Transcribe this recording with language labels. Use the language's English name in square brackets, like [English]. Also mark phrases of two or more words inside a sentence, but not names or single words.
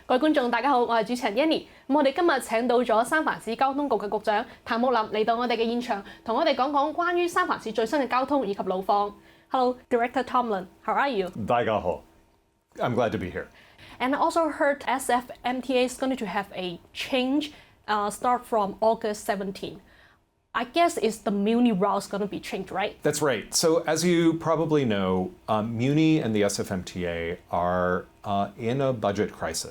[Cantonese] 各位觀眾，大家好，我係主持人 Yanny。我哋今日請到咗三藩市交通局嘅局長譚沐霖嚟到我哋嘅現場，同我哋講講關於三藩市最新嘅交通以及路況。 [English] Hello, Director Tumlin, how are you? [Cantonese] 大家好 [English] I'm glad to be here. And I also heard SFMTA is going to have a change start from August 17. I guess it's the Muni routes going to be changed, right? That's right. So as you probably know, Muni and the SFMTA are in a budget crisis.